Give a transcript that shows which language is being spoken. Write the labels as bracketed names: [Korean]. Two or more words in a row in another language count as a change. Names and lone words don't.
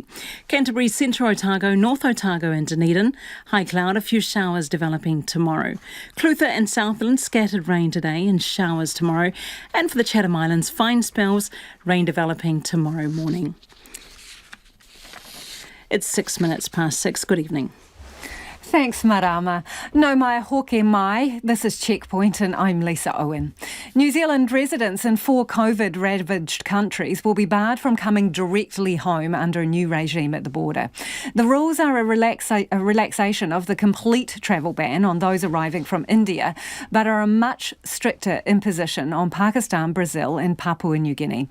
[English] Canterbury, Central Otago, North Otago and Dunedin, high cloud, a few showers developing tomorrow. Clutha and Southland, scattered rain today and showers tomorrow. And for the Chatham Islands, fine spells, rain developing tomorrow morning. It's 6 minutes past 6. Good evening. Thanks, [Māori] Marama. No mai hoke mai. [English] This is Checkpoint and I'm Lisa Owen. New Zealand residents in 4 COVID-ravaged countries will be barred from coming directly home under a new regime at the border. The rules are a relaxation of the complete travel ban on those arriving from India, but are a much stricter imposition on Pakistan, Brazil and Papua New Guinea.